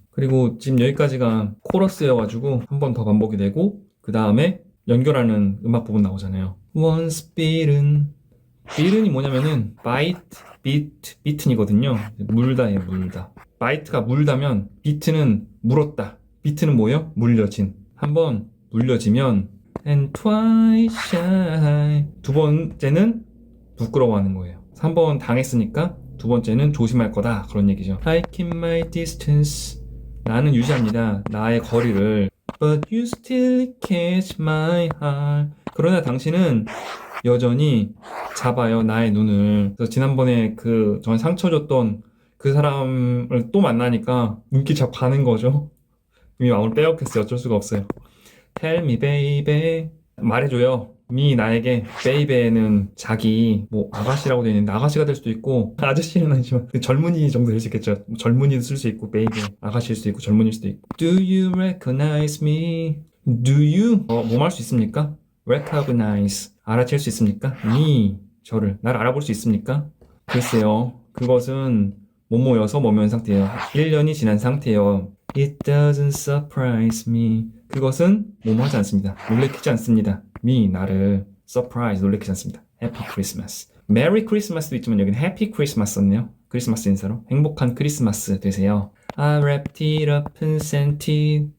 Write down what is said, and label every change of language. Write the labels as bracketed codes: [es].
[ko] 그리고 지금 여기까지가 코러스여가지고 한 번 더 반복이 되고 그 다음에 연결하는 음악 부분 나오잖아요. Once bitten. bitten이 뭐냐면은 bite, beaten이거든요. 물다예요, 물다. bite가 물다면 bitten은 물었다. bitten은 뭐예요? 물려진. 한번 물려지면 and twice shy. 두 번째는 부끄러워하는 거예요. 한 번 당했으니까 두 번째는 조심할 거다. 그런 얘기죠. I keep my distance. 나는 유지합니다. 나의 거리를. [en] But you still catch my heart. [ko] 그러나 당신은 여전히 잡아요, 나의 눈을. 그래서 지난번에 전 상처 줬던 그 사람을 또 만나니까 눈길 잡고 가는 거죠. 이미 마음을 빼앗겼어요. 어쩔 수가 없어요. Tell me baby. 말해줘요. me 나에게. baby는 자기 뭐 아가씨라고 되어 있는데 아가씨가 될 수도 있고 아저씨는 아니지만 젊은이 정도 될 수 있겠죠. 젊은이도 쓸 수 있고 baby 아가씨일 수도 있고 젊은이일 수도 있고. [en] Do you recognize me? [ko] Do you 뭐 할 수 있습니까? recognize 알아챌 수 있습니까? me 저를 나를 알아볼 수 있습니까? 글쎄요. 그것은 뭐뭐여서 뭐뭐한 상태예요. 1년이 지난 상태예요. It doesn't surprise me. 그것은 뭐뭐하지 않습니다. 놀래키지 않습니다. me 나를 surprise 놀래키지 않습니다. Happy Christmas. Merry Christmas도 있지만 여기는 Happy Christmas 썼네요. 크리스마스 인사로 행복한 크리스마스 되세요. [en] I wrapped it up and sent it.